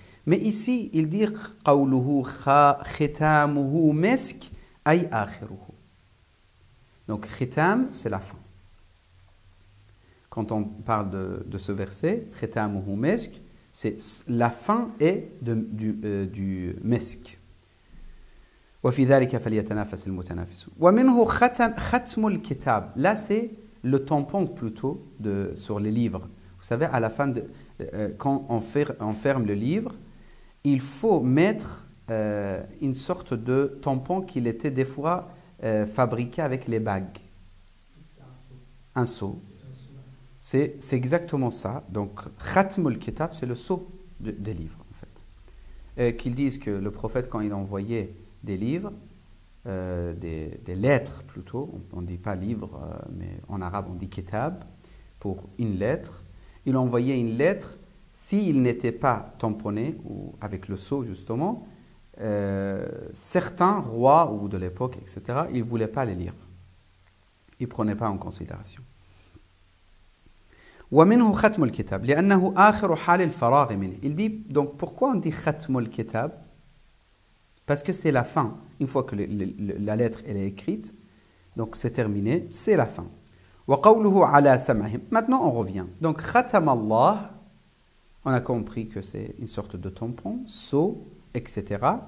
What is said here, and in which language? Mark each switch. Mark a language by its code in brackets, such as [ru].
[fr] Mais ici, il dit qawluhu khitamuhu misk ay akhiruhu. Donc, khitam, c'est la fin. Quand on parle de ce verset, khitamuhu misk, c'est la fin est du misk. [ar] وفي ذلك فليتنافس المتنافسون. ومنه ختم الكتاب. [fr] Là, c'est le tampon plutôt sur les livres. Vous savez, à la fin, quand on ferme le livre, il faut mettre une sorte de tampon qu'il était des fois fabriqué avec les bagues. Un sceau. C'est exactement ça. Donc, khatmul kitab, c'est le sceau des livres, en fait. Qu'ils disent que le prophète, quand il envoyait des livres, des lettres plutôt, on ne dit pas livre, mais en arabe on dit kitab, pour une lettre. Il envoyait une lettre, s'il n'était pas tamponné, ou avec le sceau justement, certains rois ou de l'époque, etc., ils ne voulaient pas les lire. Ils ne prenaient pas en considération. [ar] ومنه ختم الكتاب لأنه آخر حال الفراغ منه. [fr] Il dit, donc pourquoi on dit [ar] ختم الكتاب? [fr] Parce que c'est la fin. Une fois que la lettre elle est écrite, donc c'est terminé, c'est la fin. [ar] وقوله على سمعهم. [fr] Maintenant on revient. Donc ختم Allah, on a compris que c'est une sorte de tampon, sceau, etc.